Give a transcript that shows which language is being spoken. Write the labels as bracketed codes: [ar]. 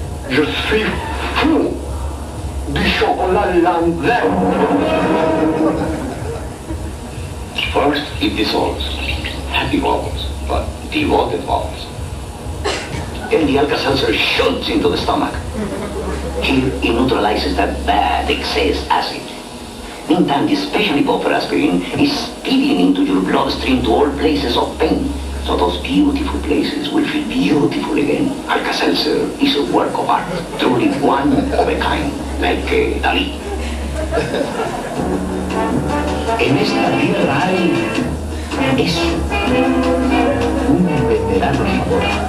[fr] Je suis fou du chocolat Lanvin. [en] First, it dissolves. Happy vowels, but devoted vowels. Then the Alka-Seltzer shoots into the stomach. Here, it neutralizes that bad excess acid. Meantime, the special for aspirin is speeding into your bloodstream to all places of pain. So those beautiful places will feel beautiful again. Alka-Seltzer is a work of art, truly one of a kind, like Dalí. [es] En esta tierra hay eso, un veterano sabor.